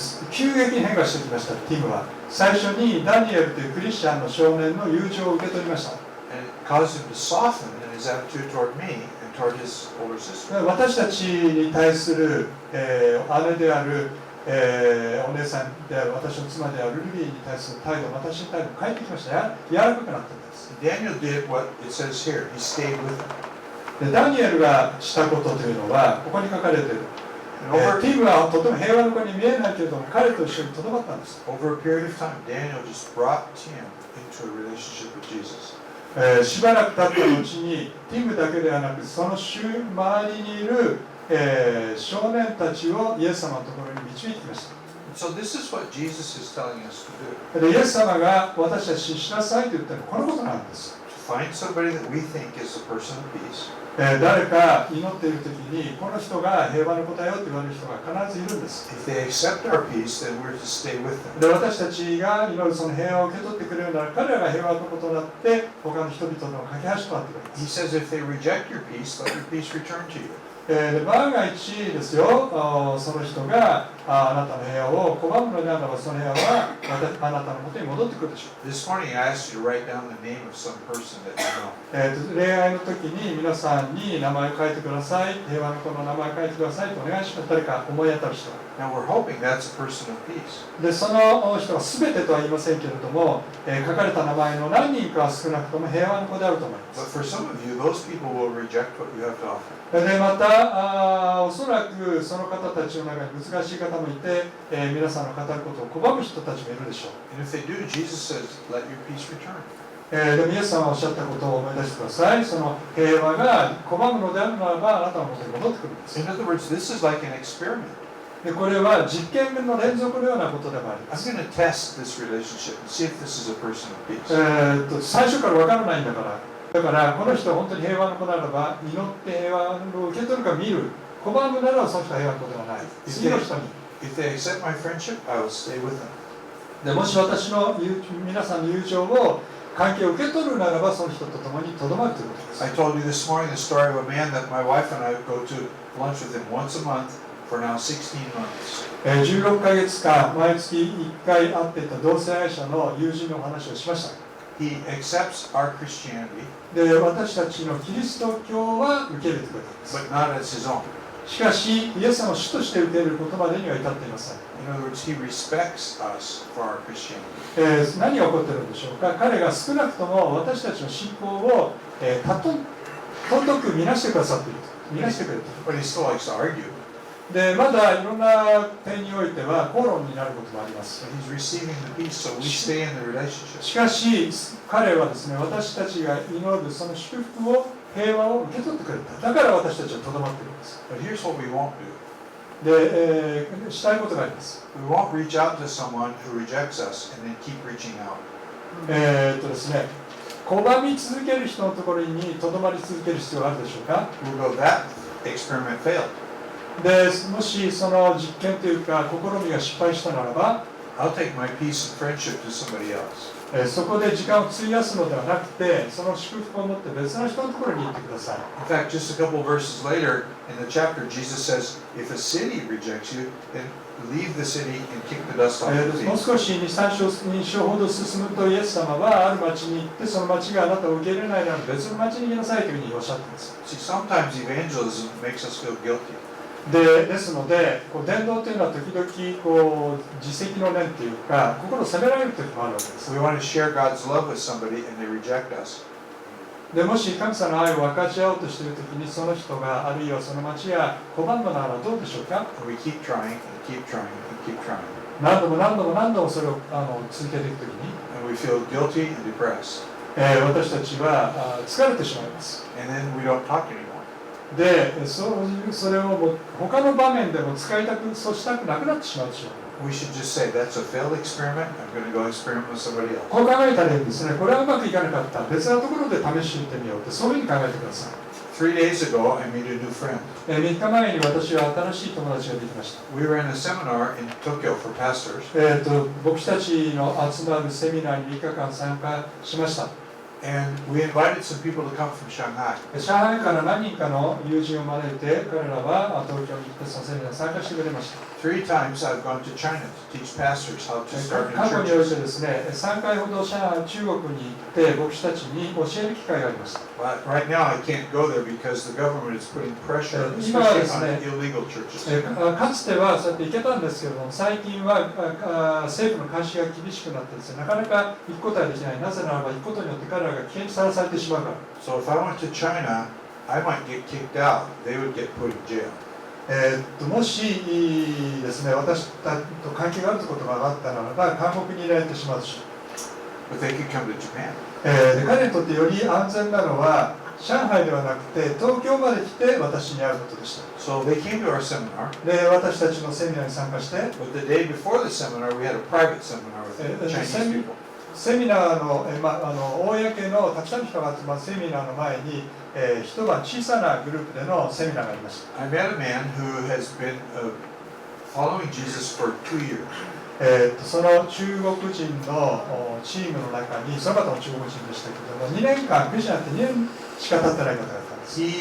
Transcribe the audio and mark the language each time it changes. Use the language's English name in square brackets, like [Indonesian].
[Japanese] 急激に変化してきました、ティムは。最初にダニエルというクリスチャンの少年の友情を受け取りました。 [English] And it caused him to soften in his attitude toward me and toward his older sister. [Japanese] 私たちに対する、姉である、お姉さんである私の妻であるルビーに対する態度、私の態度を変えてきました。柔らかくなったんです。 [English] Daniel did what it says here. He stayed with him. [Japanese] でダニエルがしたことというのは、ここに書かれている。 [English] And over, [Japanese] ティムはとても平和の子に見えないけれども、彼と一緒にとどまったんです。 [English] over a period of time, Daniel just brought Tim into a relationship with Jesus. [Japanese] しばらく経った後に、ティムだけではなく、その周りにいる、少年たちをイエス様のところに導いてきました。 [English] So this is what Jesus is telling us to do. [Japanese] でイエス様が私たちにしなさいと言ったのはこのことなんです。 [English] To find somebody that we think is a person of peace. [Japanese] 誰か祈っているときに、この人が平和の子だよと言われる人が必ずいるんです。 [English] If they accept our peace, then we're to stay with them. [Japanese] で私たちが祈るその平和を受け取ってくれるなら、彼らが平和の子となって、他の人々の架け橋となってくれま [English] He [Japanese] す。 [English] says if they reject your peace, let your peace return to you. [Japanese] で万が一ですよ、その人が、あなたの部屋を拒むのであれば、その部屋はあなたのもとに戻ってくるでしょう。 [English] This morning I asked you to write down the name of some person that you know. [Japanese] 恋愛の時に皆さんに名前を書いてください、平和の子の名前を書いてくださいとお願いします。誰か思い当たる人は。 [English] Now we're hoping that's a person of peace. [Japanese] で、その人は全てとは言いませんけれども、書かれた名前の何人かは少なくとも平和の子であると思いま [English] But [Japanese] す。 [English] for some of you, those people will reject what you have to offer. [Japanese] で、またおそらくその方たちの中に難しい方もいて、皆さんの語ることを拒む人たちもいるでしょう。 [English] And if they do, Jesus says, let your peace return. [Japanese] でもイエス様がおっしゃったことを思い出してください。その平和が拒むのであるならば、あなたのもとに戻ってくるんです。 [English] In other words, this is like an experiment. [Japanese] で、これは実験の連続のようなことでもありま [English] I'm [Japanese] す。 [English] going to test this relationship and see if this is a person of peace. [Japanese] 最初から分からないんだから。だからこの人は本当に平和の子ならば、祈って平和を受け取るか見る。拒むならその人は平和の子ではない。次の人に。 [English] If they accept my friendship, I will stay with them. [Japanese] でもし私の皆さんの友情を関係を受け取るならば、その人と共にとどまるということです。 [English] I told you this morning the story of a man that my wife and I go to lunch with him once a month for now 16 months. [Japanese] 16ヶ月間、毎月1回会っていた同性愛者の友人のお話をしました。 [English] He accepts our Christianity, [Japanese] で、私たちのキリスト教は受け入れてくれたんです。 [English] but not as his own. [Japanese] しかし、イエス様を主として受け入れることまでには至っていません。 [English] In other words, he respects us for our Christianity. [Japanese] 何が起こっているんでしょうか。彼が少なくとも私たちの信仰を尊く見なしてくださっている。見なしてくれている。 [English] But he still likes to argue. [Japanese] で、まだいろんな点においては口論になることもあります。 [English] But he's receiving the peace, so we stay in the relationship. [Japanese] しかし、彼はですね、私たちが祈るその祝福を、平和を受け取ってくれた。だから私たちはとどまっているんです。 [English] But here's what we won't do. [Japanese] で、したいことがあります。 [English] We won't reach out to someone who rejects us and then keep reaching out. [Japanese] ですね、拒み続ける人のところにとどまり続ける必要があるでしょうか。 [English] We'll go, that experiment failed. [Japanese] で、もしその実験というか試みが失敗したならば、 [English] I'll take my peace and friendship to somebody else. [Japanese] そこで時間を費やすのではなくて、その祝福を持って別の人のところに行ってください。 [English] In fact, just a couple verses later in the chapter, Jesus says, if a city rejects you, then leave the city and kick the dust off your [Japanese] もう [English] feet. [Japanese] 少し2、3章ほど進むとイエス様はある町に行って、その町があなたを受け入れないなら別の町に行きなさいというふうにおっしゃっています。 [English] See, sometimes evangelism makes us feel guilty. [Japanese] ですので、伝道というのは時々自責の念というか、心を責められる時もあるわけです。 [English] We want to share God's love with somebody and they reject us. [Japanese] でもし神様の愛を分かち合おうとしている時に、その人があるいはその町が拒むならどうでしょうか。 [English] And we keep trying and keep trying and keep trying. [Japanese] 何度も何度も何度もそれを続けていく時に、 [English] And we feel guilty and depressed. [Japanese] 私たちは疲れてしまいます。 [English] And then we don't talk anymore. [Japanese] で、それをもう他の場面でも使いたく、そうしたくなくなってしまうでしょう。 [English] We should just say, that's a failed experiment. I'm going to go experiment with somebody else. [Japanese] こう考えたらいいんですね。これはうまくいかなかった。別なところで試してみてみようって、そういうふうに考えてください。 [English] 3 days ago, I made a new friend. [Japanese] 3日前に私は新しい友達ができました。 [English] We were in a seminar in Tokyo for pastors. [Japanese] 僕たちの集まるセミナーに3日間参加しました。 [English] And we invited some people to come from Shanghai. [Japanese] 上海から何人かの友人を招いて、彼らは東京に行ってそのセミナーに参加してくれました。 [English] 3 times I've gone to China to teach pastors how to start [Japanese] 過去 [English] new [Japanese] におい [English] churches. [Japanese] てですね、3回ほど中国に行って、牧師たちに教える機会がありました。 [English] But right now I can't go there because the government is putting pressure, [Japanese] 今は [English] especially [Japanese] ですね、 [English] on illegal churches. [Japanese] かつてはそうやって行けたんですけれども、最近は政府の監視が厳しくなってですね、なかなか行くことはできない。なぜならば行くことによって彼らが危険にさらされてしまうから。 [English] So if I went to China, I might get kicked out. They would get put in jail. [Japanese] もしですね、私たちと関係があることが分かったならば、監獄に入れられてしまうでしょう。 [English] But they could come to Japan. [Japanese] で彼にとってより安全なのは、上海ではなくて東京まで来て私に会うことでした。 [English] So they came to our seminar. [Japanese] で、私たちのセミナーに参加して、 [English] But the day before the seminar, we had a private seminar with the Chinese people. [Japanese] セミナーの、公のたくさんの人が集まるセミナーの前に、一晩小さなグループでのセミナーがありました。 [English] I met a man who has been following Jesus for 2 years. [Japanese] その中国人のチームの中に、その方も中国人でしたけども、2年間、クリスチャンになって2年しか経ってない方がいたんです。